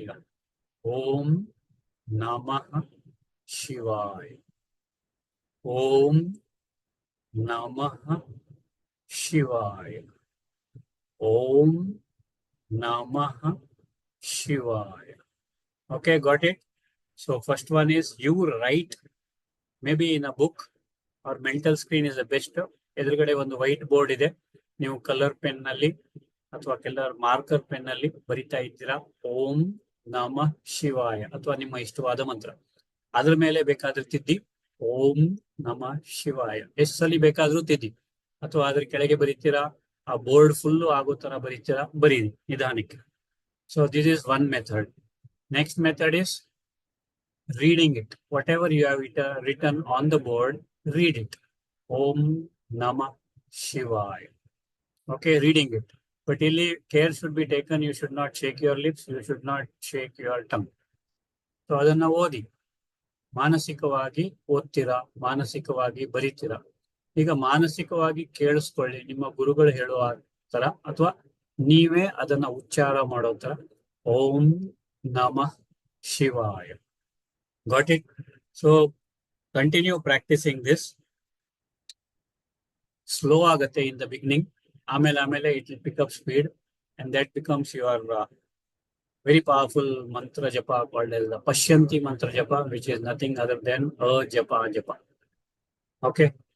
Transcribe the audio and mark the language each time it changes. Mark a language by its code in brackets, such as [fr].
[kn] ಈಗ ಓಂ ನಮಃ ಶಿವಾಯ. [sa] ಓಂ ನಮಃ ಶಿವಾಯ. ಓಂ ನಮಃ ಶಿವಾಯ. [en] Okay, got it? So first one is you write maybe in a book or mental screen is the best. [kn] ಎದುರುಗಡೆ ಒಂದು ವೈಟ್ ಬೋರ್ಡ್ ಇದೆ, ನೀವು ಕಲರ್ ಪೆನ್ ನಲ್ಲಿ ಅಥವಾ ಕಲರ್ ಮಾರ್ಕರ್ ಪೆನ್ ನಲ್ಲಿ ಬರಿತಾ ಇದ್ದೀರಾ ಓಂ ನಮ ಶಿವಾಯ ಅಥವಾ ನಿಮ್ಮ ಇಷ್ಟವಾದ ಮಂತ್ರ. ಅದ್ರ ಮೇಲೆ ಬೇಕಾದ್ರೆ ತಿದ್ದಿ ಓಂ ನಮ ಶಿವಾಯ ಎಷ್ಟು ಸಲ ಬೇಕಾದ್ರೂ ತಿದ್ದಿ, ಅಥವಾ ಅದ್ರ ಕೆಳಗೆ ಬರೀತೀರಾ ಆ ಬೋರ್ಡ್ ಫುಲ್ ಆಗೋ ತರ ಬರೀತೀರಾ, ಬರೀರಿ ನಿಧಾನಕ್ಕೆ. [en] So this is one method. Next method is reading it. Whatever you have written on the board, read it. Om Namah Shivaya. Okay, reading it. But [kn] ಇಲ್ಲಿ [en] care should be taken. You should not shake your lips. You should not shake your tongue. [kn] So ಅದನ್ನ ಓದಿ, ಮಾನಸಿಕವಾಗಿ ಓದ್ತೀರಾ, ಮಾನಸಿಕವಾಗಿ ಬರೀತೀರಾ. ಈಗ ಮಾನಸಿಕವಾಗಿ ಕೇಳಿಸ್ಕೊಳ್ಳಿ, ನಿಮ್ಮ ಗುರುಗಳು ಹೇಳುವ ತರ ಅಥವಾ ನೀವೇ ಅದನ್ನ ಉಚ್ಚಾರ ಮಾಡೋ ತರ ಓಂ ನಮಃ ಶಿವಾಯ. [en] Got it? So continue practicing this. Slow [kn] agate [en] in the beginning. [kn] Amele [en] it will pick up speed, and that becomes your very powerful mantra japa called as the Pashyanti mantra japa, which is nothing other than a japa japa. Okay.